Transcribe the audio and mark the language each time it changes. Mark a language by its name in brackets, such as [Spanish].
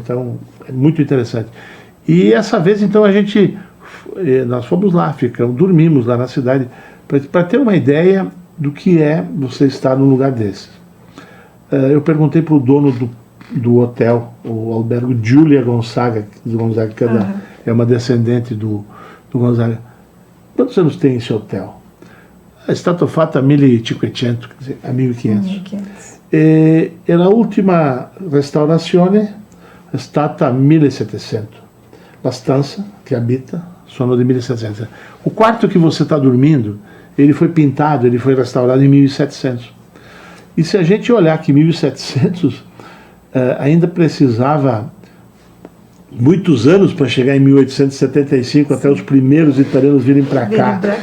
[Portuguese] Então é muito interessante. E essa vez então nós fomos lá, dormimos lá na cidade, para ter uma ideia do que é você estar num lugar desse. Eu perguntei para o dono do hotel, o albergue Giulia Gonzaga, que é uma descendente do Gonzaga, quantos anos tem esse hotel? [Italian] È stato fatto a 1500, [Portuguese] quer dizer, [Italian] a 1500. E la ultima restaurazione è stata a 1700. La stanza que habita sono di 1700. [Portuguese] O quarto que você está dormindo, ele foi pintado, ele foi restaurado em 1700. E se a gente olhar que 1700 ainda precisava muitos anos para chegar em 1875, até os primeiros italianos virem para cá.